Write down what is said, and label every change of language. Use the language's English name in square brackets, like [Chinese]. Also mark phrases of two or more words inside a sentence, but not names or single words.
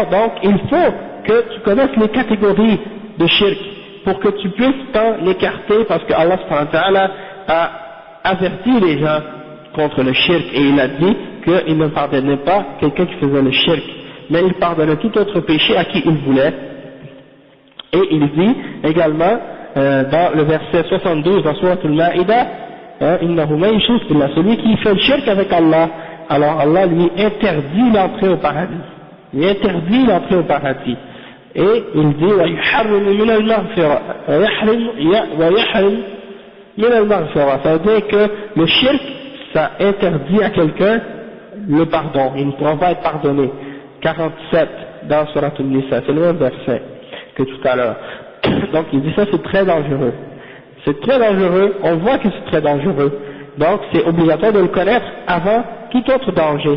[French] Donc il faut que tu connaisses les catégories de shirk pour que tu puisses t'en écarter, parce que Allah [Arabic] سبحانه وتعالى [French] a averti les gens contre le shirk et il a dit qu'il ne pardonnait pas quelqu'un qui faisait le shirk, mais il pardonnait tout autre péché à qui il voulait. Et il dit également dans le verset 72 dans Sourate Al-Ma'ida, [Arabic] إنه من يشرك بالله, [French] celui qui fait le shirk avec Allah, alors Allah lui interdit l'entrée au paradis, lui interdit l'entrée au paradis. Et il dit [Arabic] ويحرم من المغفرة ويحرم من المغفرة, [French] ça veut dire que le shirk ça interdit à quelqu'un le pardon, il ne pourra pas être pardonné. 47 dans Surat An-Nisa, c'est le même verset que tout à l'heure. Donc il dit ça, c'est très dangereux, c'est très dangereux, on voit que c'est très dangereux, donc c'est obligatoire de le connaître avant tout autre danger.